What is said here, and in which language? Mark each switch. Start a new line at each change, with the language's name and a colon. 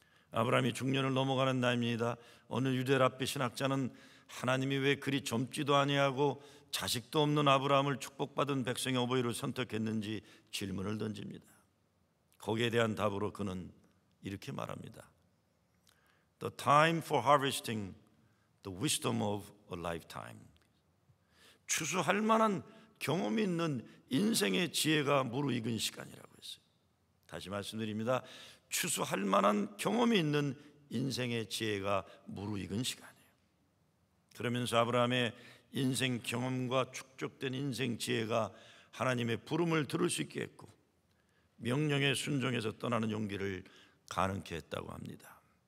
Korean: 아브라함이 중년을 넘어가는 나이입니다. 어느 유대랍비 신학자는 하나님이 왜 그리 젊지도 아니하고 자식도 없는 아브라함을 축복받은 백성의 어버이로 선택했는지 질문을 던집니다. 거기에 대한 답으로 그는 이렇게 말합니다.
English: The time for harvesting the wisdom of a lifetime.
Korean: 추수할 만한 경험이 있는 인생의 지혜가 무르익은 시간이라고 했어요. 다시 말씀드립니다. 추수할 만한 경험이 있는 인생의 지혜가 무르익은 시간이에요. 그러면서 아브라함의 인생 경험과 축적된 인생 지혜가 하나님의 부름을 들을 수 있게 했고 명령에 순종해서 떠나는 용기를 가능케 했다고 합니다.